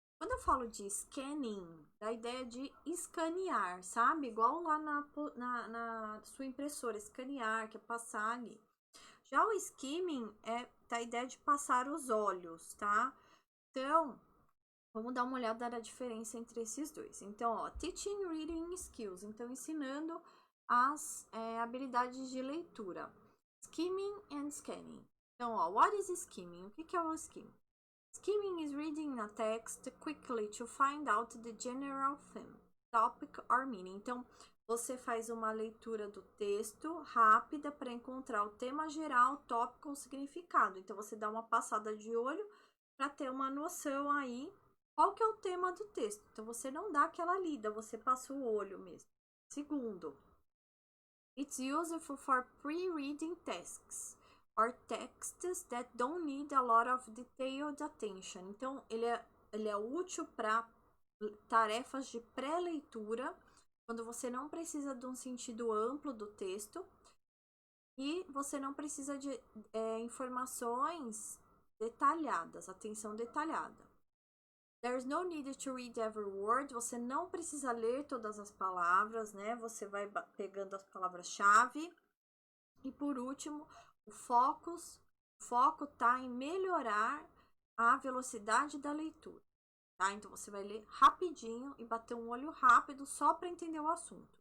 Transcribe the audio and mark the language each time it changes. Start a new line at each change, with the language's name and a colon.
Portuguese: Quando eu falo de scanning, dá a ideia de escanear, sabe? Igual lá na sua impressora, escanear, que é passar ali. Já o skimming dá a ideia de passar os olhos, tá? Então, vamos dar uma olhada na diferença entre esses dois.
English: Então, ó, teaching reading skills.
Portuguese: Então, ensinando as habilidades de leitura.
English: Skimming and scanning.
Portuguese: Então, ó,
English: what is skimming?
Portuguese: O que é o skimming?
English: Skimming is reading a text quickly to find out the general theme, topic or meaning.
Portuguese: Então, você faz uma leitura do texto rápida para encontrar o tema geral, tópico ou significado. Então, você dá uma passada de olho para ter uma noção aí qual que é o tema do texto. Então, você não dá aquela lida, você passa o olho mesmo.
English: Segundo, it's useful for pre-reading tasks or texts that don't need a lot of detailed attention.
Portuguese: Então, ele é útil para tarefas de pré-leitura, quando você não precisa de um sentido amplo do texto e você não precisa de informações detalhadas, atenção detalhada.
English: There's no need to read every word.
Portuguese: Você não precisa ler todas as palavras, né? Você vai pegando as palavras-chave. E por último, o foco tá em melhorar a velocidade da leitura, tá? Então você vai ler rapidinho e bater um olho rápido só para entender o assunto.